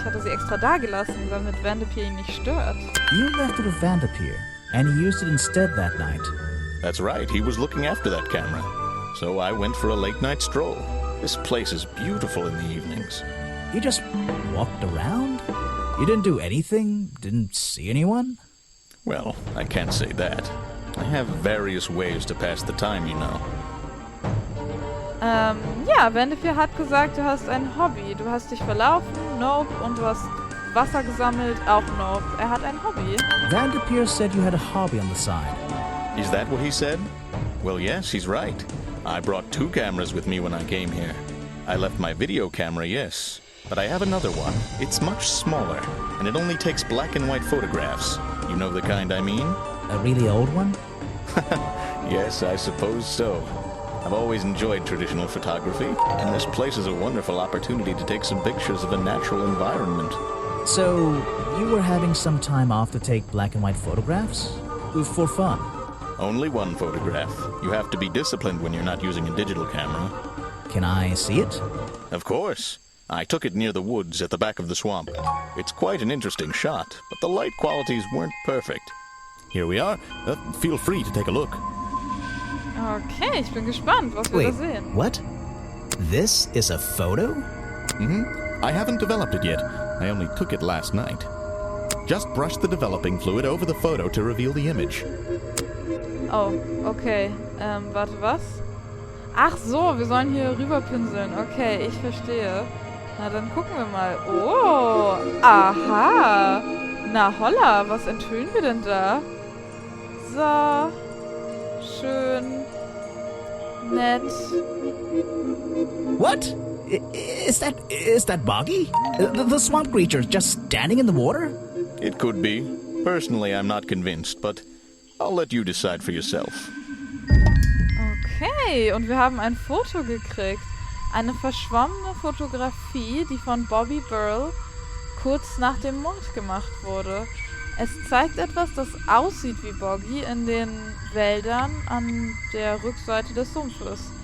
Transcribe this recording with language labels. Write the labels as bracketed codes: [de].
[de] Hat er sie extra da gelassen, damit Vanderpeer ihn nicht stört. [en] You left it with Vanderpeer, and he used it instead that night. That's right, he was looking after that camera. So I went for a late-night stroll. This place is beautiful in the evenings. You just walked around? You didn't do anything? Didn't see anyone? Well, I can't say that. I have various ways to pass the time, you know. [de] Ja, Vanderpeer hat gesagt, du hast ein Hobby. Du hast dich verlaufen, nope, und du hast Wasser gesammelt, auch nope. Er hat ein Hobby. [en] Vanderpeer said you had a hobby on the side. Is that what he said? Well, yes, he's right. I brought 2 cameras with me when I came here. I left my video camera, yes, but I have another one. It's much smaller, and it only takes black and white photographs. You know the kind I mean? A really old one? Yes, I suppose so. I've always enjoyed traditional photography, and this place is a wonderful opportunity to take some pictures of a natural environment. So, you were having some time off to take black and white photographs? For fun? Only one photograph. You have to be disciplined when you're not using a digital camera. Can I see it? Of course. I took it near the woods at the back of the swamp. It's quite an interesting shot, but the light qualities weren't perfect. Here we are. Feel free to take a look. [de] Okay, ich bin gespannt, was wir da sehen. [en] What? This is a photo? I haven't developed it yet. I only took it last night. Just brush the developing fluid over the photo to reveal the image. [de] Oh, okay. Warte, was? Ach so, wir sollen hier rüberpinseln. Okay, ich verstehe. Na, dann gucken wir mal. Oh, aha. Na holla, was enthüllen wir denn da? So. Schön. Nett. [en] What? Is that Boggy? The swamp creature just standing in the water? It could be. Personally, I'm not convinced, but I'll let you decide for yourself. [de] Okay, und wir haben ein Foto gekriegt. Eine verschwommene Fotografie, die von Bobby Burl kurz nach dem Mord gemacht wurde. Es zeigt etwas, das aussieht wie Boggy in den Wäldern an der Rückseite des Sumpfes.